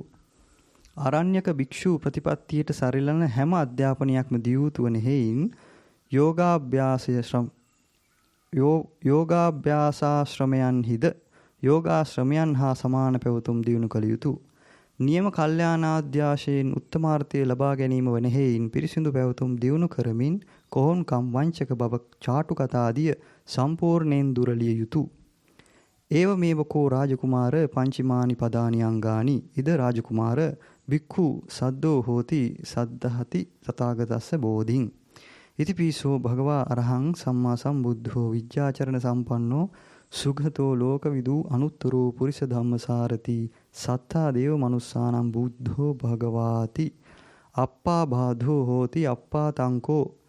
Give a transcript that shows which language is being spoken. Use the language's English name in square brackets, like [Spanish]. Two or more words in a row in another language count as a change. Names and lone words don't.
[Sinhala] ආරණ්‍යක භික්ෂු ප්‍රතිපත්තියට සරිලන හැම අධ්‍යාපනයක්ම දියුතු වන හේයින් යෝගාභ්‍යාසාශ්‍රමයන්හිද යෝගාශ්‍රමයන් හා සමාන පැවතුම් දියුණු කළ යුතුය. නියම කල්යාණාධ්‍යාශයෙන් උත්තමාර්ථය ලබා ගැනීම වන හේයින් පිරිසිදු පැවතුම් දියුණු කරමින් කොහොන්කම් වංචක බව චාටු කතාදිය සම්පූර්ණයෙන් දුරලිය යුතුය. [Pali] ඒව මේවකෝ රාජකුමාර පංචමානි පදානි අංගානි ඉද රාජකුමාර භික්ඛු සද්දෝ හෝති සද්ධහති තථාගතස්ස බෝධින් ඉතිපිසෝ භගවා අරහං සම්මා සම්බුද්ධෝ විජ්ජාචරණ සම්පන්නෝ සුගතෝ ලෝකවිදූ අනුත්තරෝ පුරිස ධම්මසාරති සත්තා දේව මනුස්සානම් බුද්ධෝ භගවාති අප්පා බාධෝ හෝති අප්පා තංකෝ